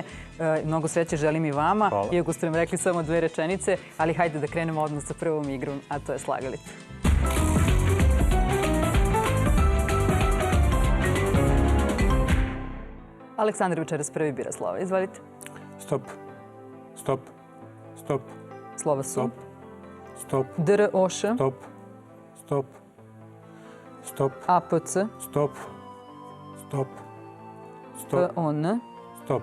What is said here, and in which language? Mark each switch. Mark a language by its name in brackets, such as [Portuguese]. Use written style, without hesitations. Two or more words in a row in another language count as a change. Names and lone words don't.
[Serbian] Mnogo sreće želim i vama, iako ste nam rekli samo 2 rečenice, ali hajde da krenemo odmah sa prvom igrom, a to je Slagalica. Aleksandar večeras prvi bira slova. Izvolite. Stop. Stop. Stop. Slova su? Stop. DROŠ. Stop. Stop. Stop. APC. Stop. Stop. Stop. PON. Stop.